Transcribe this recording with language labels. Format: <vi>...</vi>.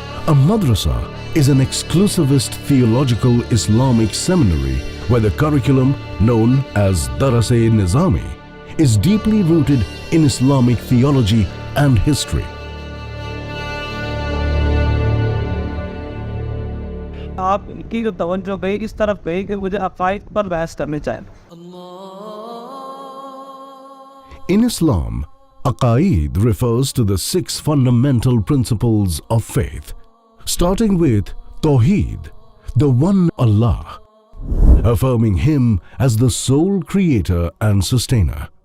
<en>A madrasa is an exclusivist theological Islamic seminary where the curriculum, known as Daras-e-Nizami, is deeply rooted in Islamic theology and history.</en> <hi>आप की जो तवज्जो गई इस तरफ गई कि मुझे अकाइद पर बहस करनी चाहिए।</hi> <en>In Islam, aqaid refers to the 6 fundamental principles of faith, starting with Tawheed, the one Allah, affirming Him as the sole creator and sustainer.</en>